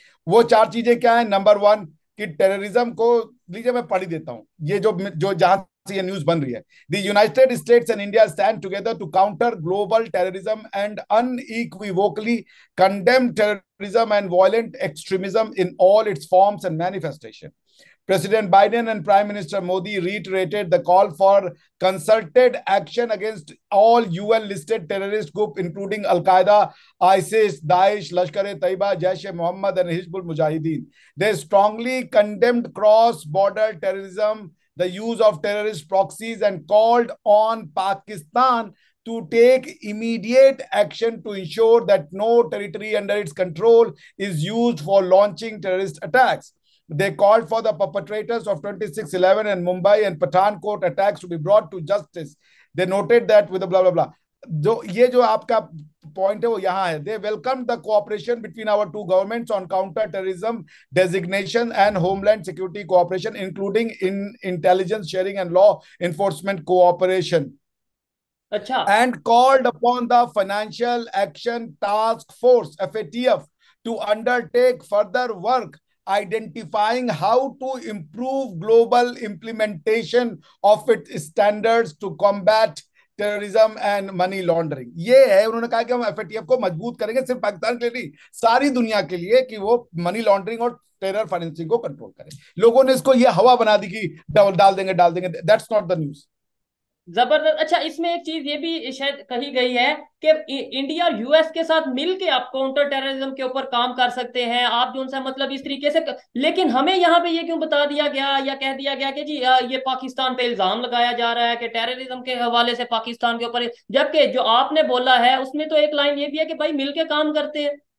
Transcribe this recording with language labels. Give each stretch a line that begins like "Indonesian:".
Hindi: वो 4 चीजें क्या है? नंबर 1, कि टेररिज्म को, लीजिए मैं पढ़ ही देता हूं, ये जो जो जहां से ये न्यूज बन रही है।
English: The United States and India stand together to counter global terrorism and unequivocally condemn terrorism and violent extremism in all its forms and manifestation. President Biden and Prime Minister Modi reiterated the call for concerted action against all UN listed terrorist groups, including Al Qaeda, ISIS, Daesh, Lashkar-e-Taiba, Jaish-e-Mohammed, and Hizbul Mujahideen. They strongly condemned cross border terrorism, the use of terrorist proxies, and called on Pakistan to take immediate action to ensure that no territory under its control is used for launching terrorist attacks. They called for the perpetrators of 26/11 and Mumbai and Pathankot attacks to be brought to justice. They noted that with the blah blah blah.
Hindi: जो ये जो आपका point है वो यहाँ है,
English: they welcome the cooperation between our two governments on counter terrorism designation and homeland security cooperation including in intelligence sharing and law enforcement cooperation,
Hindi: अच्छा।
English: and called upon the Financial Action Task Force FATF to undertake further work identifying how to improve global implementation of its standards to combat
Hindi: terrorism and money laundering. ये है, उन्होंने कहा कि हम FATF को मजबूत करेंगे, सिर्फ पाकिस्तान के लिए नहीं, सारी दुनिया के लिए, कि वो मनी लॉन्ड्रिंग और टेरर फाइनेंसिंग को कंट्रोल करे। लोगों ने इसको ये हवा बना दी कि डाल देंगे डाल देंगे।
English: That's not the news.
Hindi: जबरदस्त। अच्छा, इसमें एक चीज ये भी शायद कही गई है कि इंडिया और यूएस के साथ मिलके आप काउंटर टेररिज्म के ऊपर काम कर सकते हैं, आप जो उनसे मतलब इस तरीके से लेकिन हमें यहाँ पे ये क्यों बता दिया गया या कह दिया गया कि जी ये पाकिस्तान पे इल्जाम लगाया जा रहा है कि टेररिज्म के हवाले से पाकिस्तान के ऊपर, जबकि जो आपने बोला है उसमें तो एक लाइन ये भी है कि भाई मिलके काम करते हैं।